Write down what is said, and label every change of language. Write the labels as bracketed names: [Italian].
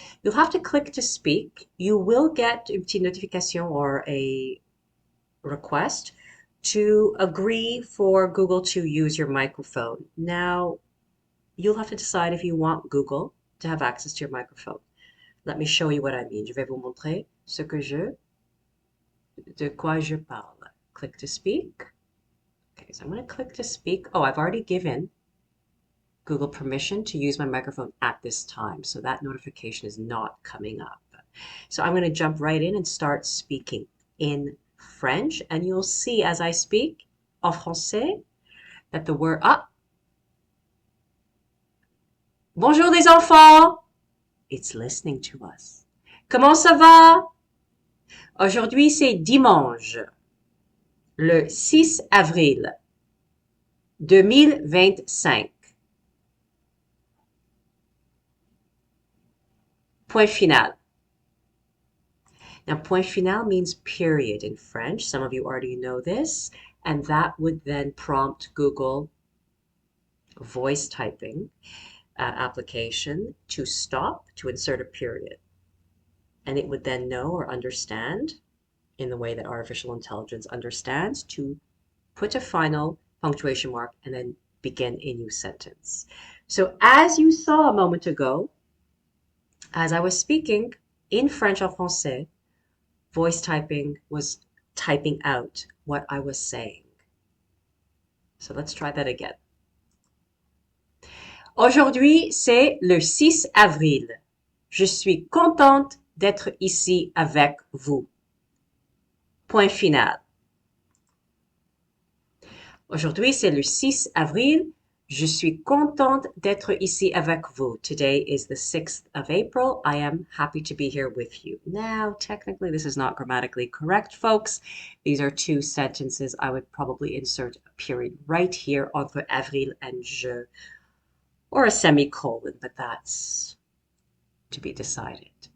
[English] You'll have to click to speak. You will get [French] une petite notification [English] or a request to agree for Google to use your microphone. Now, you'll have to decide if you want Google to have access to your microphone. Let me show you what I mean. [French] Je vais vous montrer de quoi je parle. [English] Click to speak. Okay, so I'm going to click to speak. Oh, I've already given Google permission to use my microphone at this time, so that notification is not coming up. So I'm going to jump right in and start speaking in French, and you'll see as I speak [French] en français [English] that the word [French] Bonjour les enfants! [English] It's listening to us. [French] Comment ça va? Aujourd'hui, c'est dimanche, le 6 avril 2025. Point final. [English] Now, point final means period in French. Some of you already know this, and that would then prompt Google voice typing application to stop, to insert a period. And it would then know or understand, in the way that artificial intelligence understands, to put a final punctuation mark and then begin a new sentence. So as you saw a moment ago, as I was speaking in French [French] en français, [English] voice typing was typing out what I was saying. So let's try that again. [French] Aujourd'hui, c'est le 6 avril. Je suis contente d'être ici avec vous. Point final. Aujourd'hui, c'est le 6 avril. Je suis contente d'être ici avec vous. [English] Today is the 6th of April. I am happy to be here with you. Now, technically, this is not grammatically correct, folks. These are 2 sentences. I would probably insert a period right here entre avril and je, or a semicolon, but that's to be decided.